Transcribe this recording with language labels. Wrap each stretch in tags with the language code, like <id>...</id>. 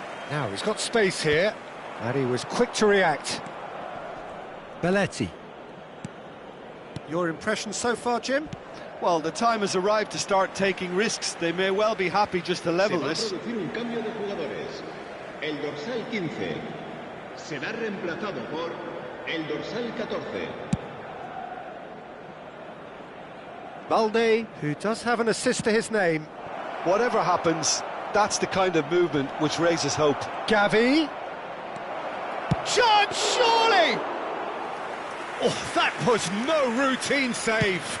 <en>Now, he's got space here, and he was quick to react. Belletti. Your impression so far, Jim? Well, the time has arrived to start taking risks. They may well be happy just to level this.</en> <es>Un cambio de jugadores. El dorsal 15 será reemplazado por el dorsal 14.</es> <en>Balde, who does have an assist to his name. Whatever happens, that's the kind of movement which raises hope. Gavi. Chance, surely! Oh, that was no routine save.</en>